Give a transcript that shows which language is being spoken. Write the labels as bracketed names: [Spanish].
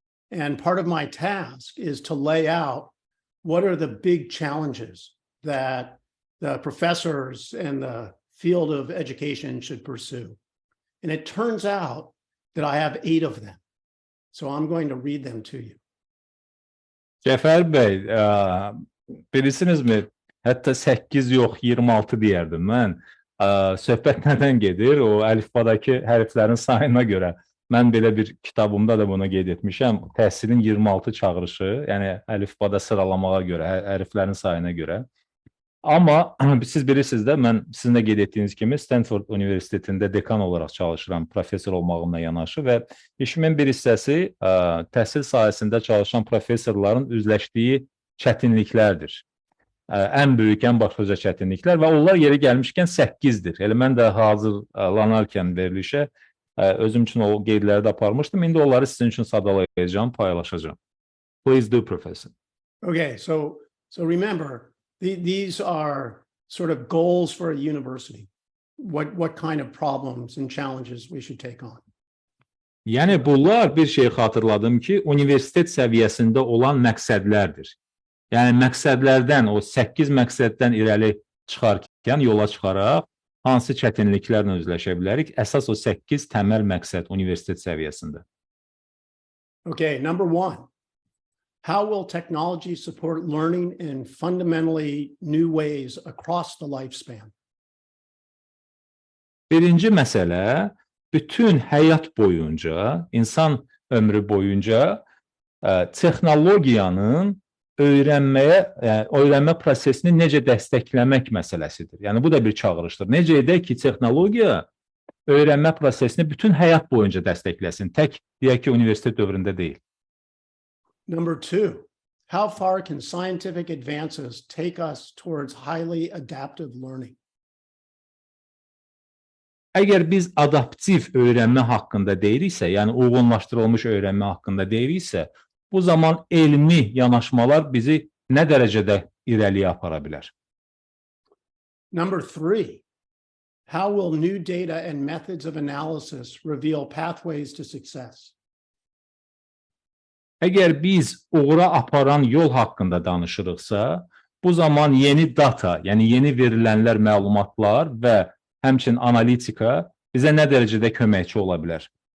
[English] And part of my task is to lay out what are the big challenges that the professors and the field of education should pursue. And it turns out that I have 8 of them. So I'm going to read them to you. [Azerbaijani] Cəfər bəy, bilirsinizmi, hətta 8 yox, 26 deyərdim mən. Söhbət nədən gedir? O əlifbadakı hərflərin sayına görə. Mən belə bir kitabımda da bunu qeyd etmişəm. Təhsilin 26 çağırışı, yəni əlifbada sıralamağa görə, hərflərin sayına görə. Amma siz bilirsiniz də, mən sizin də qeyd etdiyiniz kimi Stenford Universitetində dekan olaraq çalışıram, professor olmağımla yanaşı və işimin bir hissəsi təhsil sahəsində çalışan professorların üzləşdiyi çətinliklərdir. Ən böyük, ən başlıca çətinliklər və onlar yeri gəlmişkən 8-dir. Elə mən də hazırlanarkən verilişə özüm üçün o qeydləri də aparmışdım. İndi onları sizin üçün sadalayacağım, paylaşacağım. [English] Please do, Professor. Okay, so remember, these are sort of goals for a university. What kind of problems and challenges we should take on. [Azerbaijani] Yəni bunlar bir şey xatırladım ki, universitet səviyyəsində olan məqsədlərdir. Yəni məqsədlərdən, o 8 məqsəddən irəli çıxarkən, yola çıxaraq hansı çətinliklərlə üzləşə bilərik? Əsas o 8 təməl məqsəd universitet səviyyəsində. [English] Okay, number 1. How will technology support learning in fundamentally new ways across the lifespan? [Azerbaijani] Birinci məsələ, bütün həyat boyunca, insan ömrü boyunca texnologiyanın öyrənmə prosesini necə dəstəkləmək məsələsidir. Yəni bu da bir çağırışdır. Necə edək ki, texnologiya öyrənmə prosesini bütün həyat boyunca dəstəkləsin. Tək deyək ki, universitet dövründə deyil. [English] Number 2, how far can scientific advances take us towards highly adaptive learning? [Azerbaijani] Əgər biz adaptiv öyrənmə haqqında deyiriksə, yəni uyğunlaşdırılmış öyrənmə haqqında deyiriksə, bu zaman elmi yanaşmalar bizi nə dərəcədə irəliyə apara bilər? [English] Number 3, how will new data and methods of analysis reveal pathways to success? [Azerbaijani] Əgər biz uğura aparan yol haqqında danışırıqsa, bu zaman yeni data, yəni yeni verilənlər, məlumatlar və həmçinin analitika bizə nə dərəcədə köməkçi ola bilər?